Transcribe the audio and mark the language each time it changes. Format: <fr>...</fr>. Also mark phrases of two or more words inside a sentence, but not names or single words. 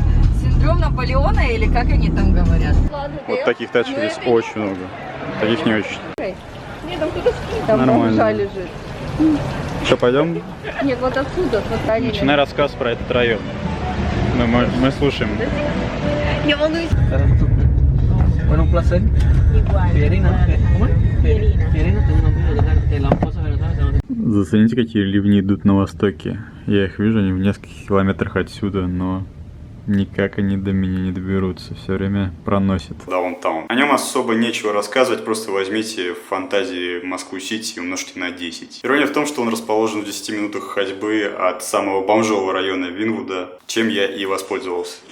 <ru>Синдром Наполеона или как они там говорят? Вот таких тачек здесь очень много. Таких не очень. Нет, там кто-то скинь, там Нормально. бомжа лежит. Что, пойдем? Нет, вот отсюда, смотри. Начинай рассказ про этот район. Мы слушаем. Я волнуюсь.</ru> <es>Bueno, un placer. Igual. Pierina, ¿cómo es? Pierina. Pierina, tengo un amigo de la esposa de Venezuela.</es> <ru>Зацените, какие ливни идут на востоке. Я их вижу, они в нескольких километрах отсюда, но Никак они до меня не доберутся, все время проносят. Даунтаун. О нем особо нечего рассказывать, просто возьмите в фантазии Москву-Сити и умножьте на 10. Ирония в том, что он расположен в 10 минутах ходьбы от самого бомжового района Винвуда, чем я и воспользовался.</ru>